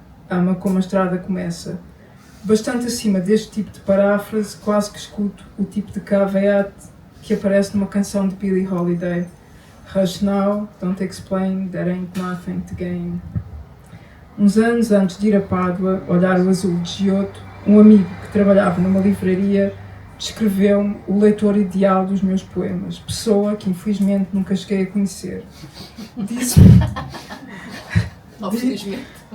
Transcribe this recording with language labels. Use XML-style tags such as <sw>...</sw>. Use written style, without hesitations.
<pt>Ama como a estrada começa. Bastante acima deste tipo de paráfrase, quase que escuto o tipo de caveat que aparece numa canção de Billie Holiday.</pt> <en>Rush now, don't explain, there ain't nothing to gain.</en> <pt>Uns anos antes de ir a Pádua olhar o azul de Giotto, um amigo que trabalhava numa livraria descreveu-me o leitor ideal dos meus poemas, pessoa que infelizmente nunca cheguei a conhecer. Disse-me... Infelizmente.</pt>